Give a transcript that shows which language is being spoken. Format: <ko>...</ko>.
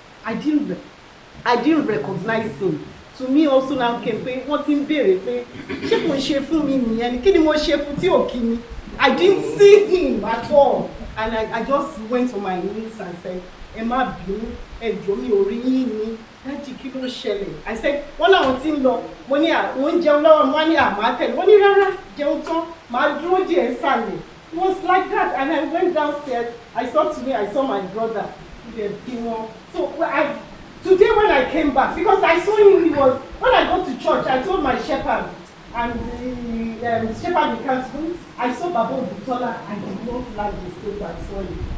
<en>I didn't recognize him. To me also now came</en> <yo>pé wọ́n ti ń béèrè pé ṣé kò ṣe fún mi nìyẹn ni kí ni mo ṣe fún tí ò kí mi.</yo> <en>I didn't see him at all, and I just went on my knees and said,</en> <yo>ẹ má bínú, ẹ jọ̀ọ́ mi ò rí yín ni. Daddy, kí ló ṣẹlẹ̀?</yo> <en>I said,</en> <yo>wọ́n láwọn tí ń lọ, mo ní àwọn jẹun lọ́wọ́, wọ́n ní àmà tẹ̀lé, wọ́n ní rárá jẹun tán, màá dúró díẹ̀ sàlẹ̀.</yo> <en>It was like that, and I went downstairs. I saw my brother. So today when I came back, because I saw him, when I go to church, I told my shepherd, and the shepherd in council, I saw Baba Obutola, I did not like the state I saw him.</en>